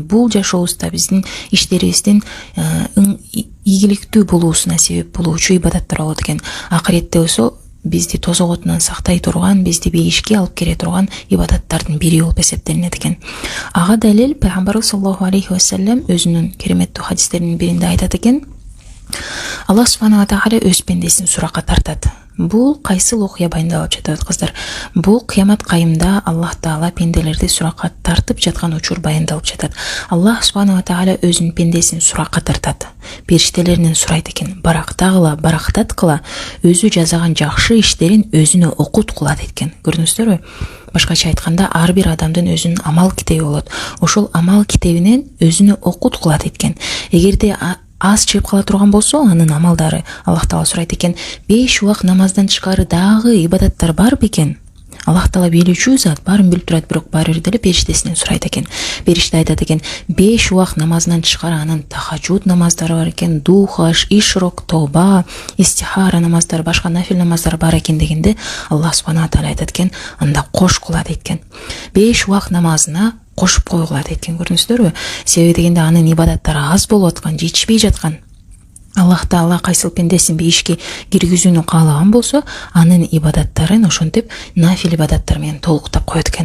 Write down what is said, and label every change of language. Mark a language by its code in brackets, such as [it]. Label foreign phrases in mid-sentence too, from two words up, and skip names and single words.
[ky] Бул жашообузда биздин иштерибиздин ийгиликтүү болуусуна себеп болуучу ибадаттар болот экен. Акыретте болсо бизди тозоготунан сактай турган, бизди бейишке алып келе турган ибадаттардын бири болуп эсептелинет экен. Ага далил пайгамбарыбыз [ar] صلى الله عليه وسلم [ky] өзүнүн кереметтүү хадистеринин биринде айтат экен: Аллах [ar] سبحانه وتعالى [ky] өз пендесин суракка тартат. Бул кайсыл окуя байындалып жатат кыздар? Бул кыямат кайымда Аллах таала пенделерди суракка тартып жаткан учур баяндалып жатат. Аллах [ar] سبحانه وتعالى [ky] өзүнүн пендесин суракка тартат. Периштелеринен сурайт экен: барактагыла, барактаткыла, өзү жасаган жакшы иштерин өзүнө окут кыла экен. Көрдүңүздөрбү? Башкача айтканда, ар бир адамдын өзүнүн амал китеби болот. Ошол амал китебинен өзүнө окут кылат экен. Эгерде аз чыгып кала турган болсо, анын амалдары, Аллах таала сурайт экен: 5 убак намаздан тышкары дагы ибадаттар бар бекен? Аллах таала билүүчү зат, баарын билип турат, бирок баары бир деле периштесинен сурайт экен. Периште айтат экен: 5 убак намаздан тышкары анын тахаджуд намаздары бар экен, духаш, ишрок, тоба, истихара намаздары, башка нафил намаздар бар экен дегенде, Аллах [ar] سبحانه وتعالى [ky] айтат экен: анда кош кыла дейт. 5 убак намазына кошуп койгула дейт. Көрдүңүздөрбү? Себеби дегенде анын ибадаттары аз болуп аткан, жетишпей жаткан. Аллах таала кайсыл пендесин бейишке киргизүүнү каалаган болсо, анын ибадаттарын ошентип нафил ибадаттар менен толуктап коет экен.